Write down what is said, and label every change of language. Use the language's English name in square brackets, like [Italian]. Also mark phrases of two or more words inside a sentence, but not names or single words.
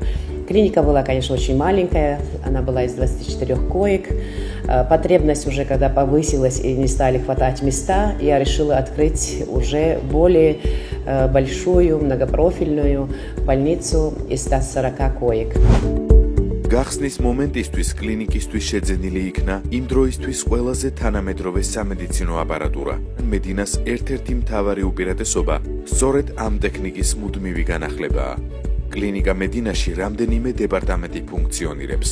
[Russian] Клиника была, конечно, очень маленькая, она была из 24 коек. Потребность уже, когда повысилась и не стали хватать места, я решила открыть уже более большую, многопрофильную больницу из 140 коек. [Georgian] გახსნის მომენტისთვის კლინიკისთვის შეძენილი იქნა იმ დროისთვის ყველაზე თანამედროვე სამედიცინო აპარატურა. მედინას ერთ-ერთი მთავარი უპირატესობა სწორედ ამ ტექნიკის მუდმივი განახლებაა. კლინიკა მედინაში რამდენიმე დეპარტამენტი ფუნქციონირებს.